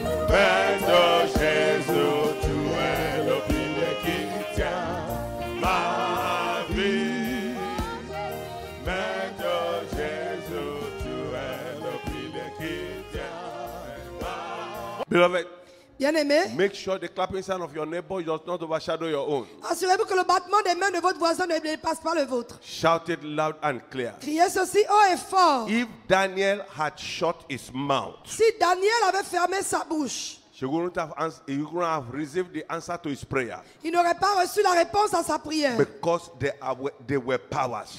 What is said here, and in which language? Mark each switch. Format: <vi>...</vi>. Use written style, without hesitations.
<fr>Maître Jésus, tu es le pilier qui tient ma vie. Maître Jésus, tu es le pilier qui tient ma vie.</fr> <en>Beloved,</en> <fr>Bien-aimé,</fr> <en>make sure the clapping sound of your neighbor does not overshadow your own.</en> <fr>assurez-vous que le battement des mains de votre voisin ne dépasse pas le vôtre.</fr> <en>Shout it loud and clear.</en> <fr>Criez ceci haut et fort.</fr> <en>If Daniel had shut his mouth,</en> <fr>Si Daniel avait fermé sa bouche,</fr> <en>he wouldn't have received the answer to his prayer,</en> <fr>il n'aurait pas reçu la réponse à sa prière.</fr> <en>because there were powers</en>